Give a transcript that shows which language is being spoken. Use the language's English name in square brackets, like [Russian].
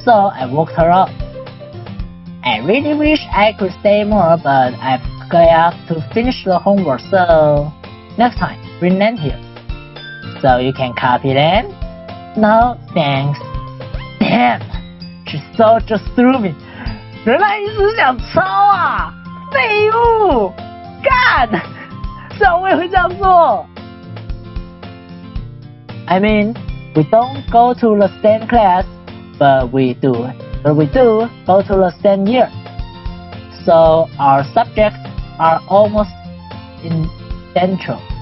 [English] So I walked her out. I really wish I could stay more, but I've got to finish the homework, so next time, bring them here. So you can copy them? No, thanks. Damn, she so just threw me. [Chinese] 原来一直想抄啊，废物，干！这样我也会这样做。 [English] I mean, we don't go to the same class, but we do go to the same year. So our subjects are almost identical.